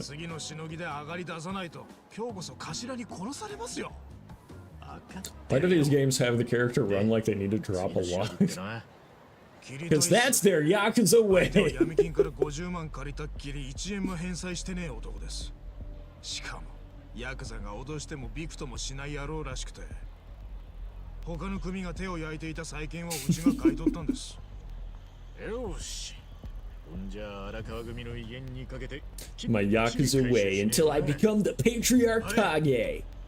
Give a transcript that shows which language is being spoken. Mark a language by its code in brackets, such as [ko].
[ja] 次のしのぎで上がり出さないと、今日こそ頭に殺されますよ。 [en] Why do these games have the character run like they need to drop a lot? Because that's their Yakuza way. [ja] 闇金から50万借りたっきり1円も返済してねえ男です。しかもヤクザが脅してもびくともしない野郎らしくて、他の組が手を焼いていた債権をうちが買い取ったんです。よし。ほんじゃ荒川組の威厳にかけて [en] My Yakuza way until I become the Patriarch Kage.